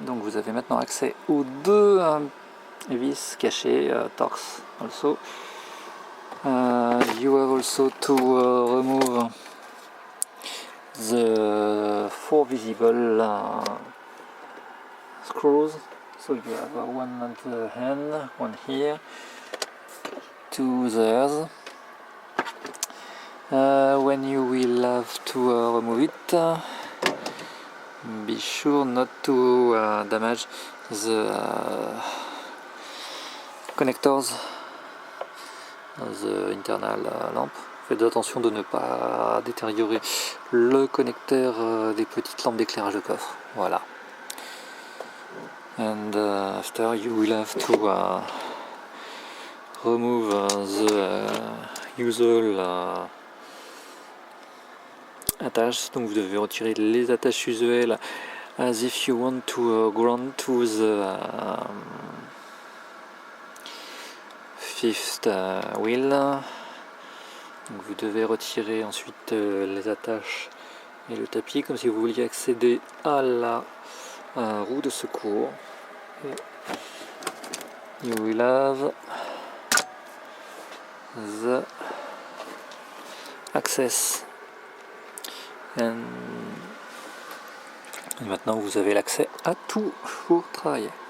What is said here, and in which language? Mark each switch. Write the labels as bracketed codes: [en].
[fr] Donc vous avez maintenant accès aux deux vis cachées, Torx also. [en] You have also to remove the four visible screws. So you have one at the hand, one here, two there. When you will have to remove it, be sure not to damage the connectors, the internal lamp. [fr] Faites attention de ne pas détériorer le connecteur des petites lampes d'éclairage de coffre. Voilà. [en] And after you will have to remove the usual attaches. [fr] Donc vous devez retirer les attaches usuelles [en] as if you want to ground to the fifth wheel. [fr] Donc vous devez retirer ensuite les attaches et le tapis comme si vous vouliez accéder à la roue de secours. [en] Et you will have the access. [fr] Et maintenant vous avez l'accès à tout pour travailler.